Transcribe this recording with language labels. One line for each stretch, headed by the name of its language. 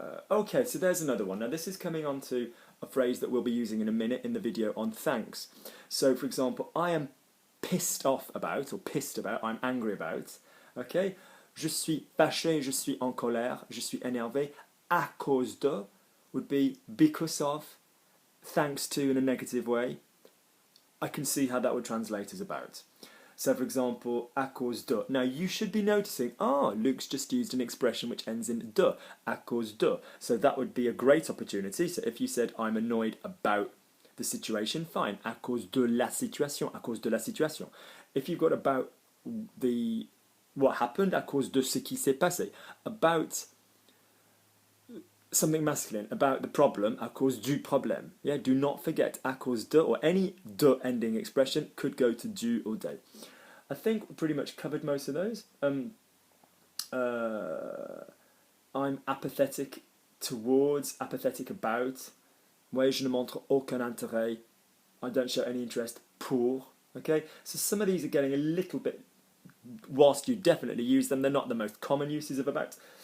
English: okay, so there's another one. Now this is coming on to a phrase that we'll be using in a minute in the video on thanks. So for example, I am pissed off about, or pissed about, I'm angry about, okay?
French: Je suis fâché, je suis en colère, je suis énervé, à cause de
English: would be because of, thanks to in a negative way. I can see how that would translate as about. So for example, à cause de. Now you should be noticing, Luke's just used an expression which ends in de, à cause de. So that would be a great opportunity. So if you said, I'm annoyed about the situation, fine,
French: à cause de la situation, à cause de la situation.
English: If you've got about the what happened,
French: à cause de ce qui s'est passé,
English: about something masculine, about the problem,
French: à cause du problème.
English: Yeah, do not forget, à cause de, or any de ending expression could go to du or de. I think we pretty much covered most of those. I'm apathetic towards, apathetic about.
French: Ouais, je ne montre aucun intérêt.
English: I don't show any interest pour. Okay, so some of these are getting a little bit, whilst you definitely use them, they're not the most common uses of about.